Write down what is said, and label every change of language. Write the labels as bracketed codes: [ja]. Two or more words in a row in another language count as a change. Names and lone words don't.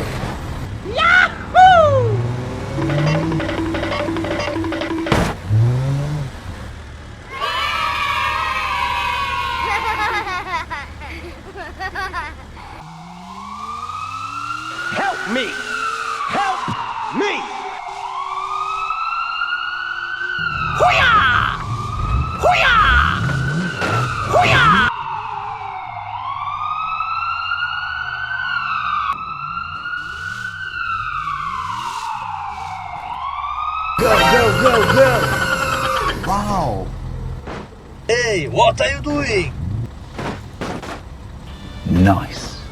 [en] Yahoo! Help me! Help me! Hoo-yah! Hoo-yah! Hoo-yah! Go, go, go, go! Wow! Hey, what are you doing? Nice.